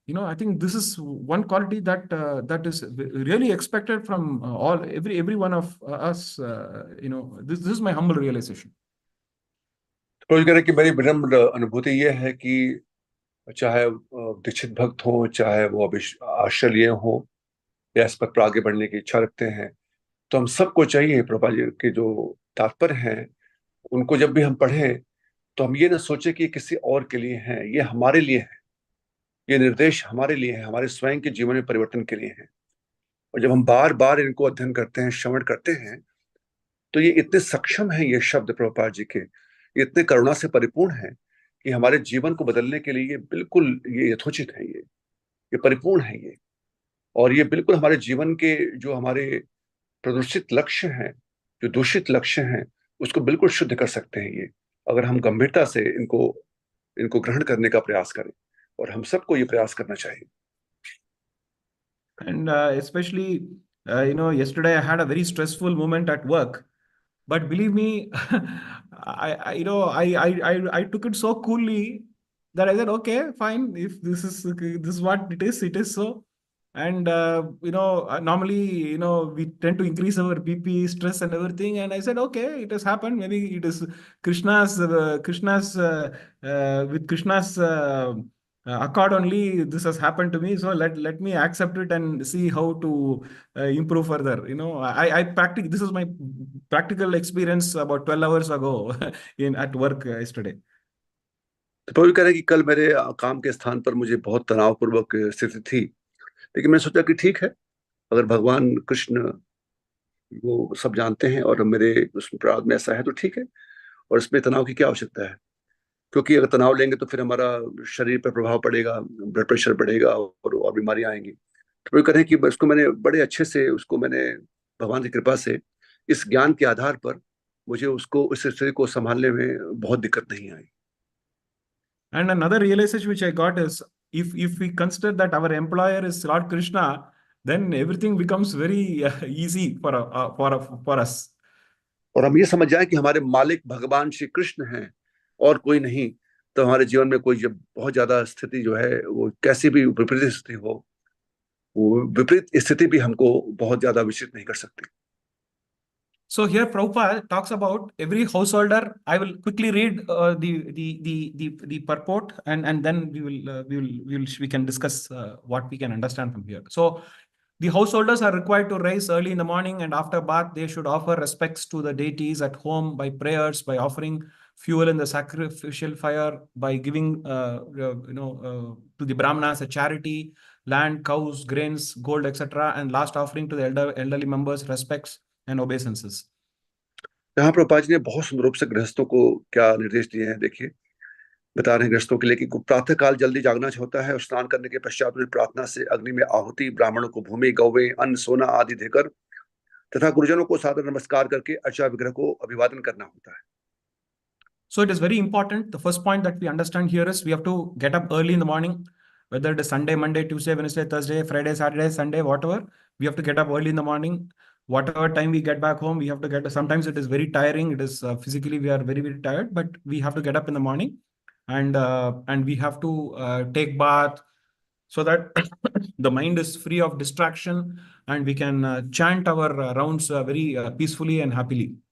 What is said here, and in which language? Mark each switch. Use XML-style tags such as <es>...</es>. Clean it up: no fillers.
<en>I think this is one quality that is really expected from every one of us. This is my humble realization.</en> <hi>तो कह रहे कि मेरी विनम्र अनुभूति ये है कि चाहे दीक्षित भक्त हो, चाहे वो आश्रय लिए हो या इस पथ पर आगे बढ़ने की इच्छा रखते हैं, तो हम सबको चाहिए प्रभुपाद जी के जो तात्पर्य हैं उनको जब भी हम पढ़ें तो हम ये ना सोचे कि किसी और के लिए हैं, ये हमारे लिए है, ये निर्देश हमारे लिए है, हमारे स्वयं के जीवन में परिवर्तन के लिए है। और जब हम बार बार इनको अध्ययन करते हैं, श्रवण करते हैं, तो ये इतने सक्षम हैं, ये शब्द प्रभुपाद जी के, ये इतने करुणा से परिपूर्ण है कि हमारे जीवन को बदलने के लिए ये बिल्कुल ये यथोचित है, ये परिपूर्ण है ये। और ये बिल्कुल हमारे जीवन के जो हमारे प्रदूषित लक्ष्य हैं, जो दूषित लक्ष्य हैं, उसको बिल्कुल शुद्ध कर सकते हैं ये, अगर हम गंभीरता से इनको ग्रहण करने का प्रयास करें, और हम सबको ये प्रयास करना चाहिए।</hi> <en>And especially, yesterday I had a very stressful moment at work, but believe me, I took it so coolly that I said, okay, fine. If this is what it is so. And normally, we tend to increase our BP, stress, and everything. And I said, okay, it has happened. Maybe it is Krishna's, with Krishna's accord only. This has happened to me. So let me accept it and see how to improve further. I practice. This is my practical experience about 12 hours ago at work yesterday.</en> <hi>तो प्रभु कह रहे हैं कि कल मेरे काम के स्थान पर मुझे बहुत तनावपूर्वक स्थिति थी, लेकिन मैंने सोचा कि ठीक है, अगर भगवान कृष्ण वो सब जानते हैं और मेरे उस अपराध में ऐसा है तो ठीक है, और इसमें तनाव की क्या आवश्यकता है, क्योंकि अगर तनाव लेंगे तो फिर हमारा शरीर पर प्रभाव पड़ेगा, ब्लड प्रेशर बढ़ेगा और बीमारियां आएंगी। तो वो कह रहे हैं कि उसको मैंने बड़े अच्छे से भगवान की कृपा से इस ज्ञान के आधार पर मुझे उसको इस स्थिति को संभालने में बहुत दिक्कत नहीं आई।</hi> <en>And another realization which I got is, if we consider that our employer is Lord Krishna, then everything becomes very easy for us.</en> <hi>और हम ये समझ जाए कि हमारे मालिक भगवान श्री कृष्ण हैं और कोई नहीं, तो हमारे जीवन में कोई जब बहुत ज्यादा स्थिति जो है वो कैसी भी विपरीत स्थिति हो, वो विपरीत स्थिति भी हमको बहुत ज्यादा विचलित नहीं कर सकती।</hi> <en>So here Prabhupada talks about every householder. I will quickly read the purport, and then we can discuss what we can understand from here. So the householders are required to rise early in the morning, and after bath they should offer respects to the deities at home by prayers, by offering fuel in the sacrificial fire, by giving to the brahmanas a charity, land, cows, grains, gold, etc., and last offering to the elderly members respects and obeisances.</en> <hi>यहाँ प्रभुपाद जी ने बहुत सुंदर रूप से गृहस्थों को क्या निर्देश दिए हैं, देखिए बता रहे हैं गृहस्थों के लिए कि प्रातः काल जल्दी जागना होता है और स्नान करने के पश्चात उन्हें प्रार्थना से अग्नि में आहुति, ब्राह्मणों को भूमि, गौवें, अन्न, सोना आदि देकर तथा गुरुजनों को सादर नमस्कार करके अर्चा विग्रह को अभिवादन करना होता है।</hi> <en>So it is very important. The first point that we understand here is we have to get up early in the morning, whether it is Sunday, Monday, Tuesday, Wednesday, Thursday, Friday, Saturday, Sunday, whatever. We have to get up early in the morning. Whatever time we get back home, we have to get. Sometimes it is very tiring. It is physically we are very, very tired, but we have to get up in the morning, and we have to take bath so that the mind is free of distraction and we can chant our rounds very peacefully and happily.</en>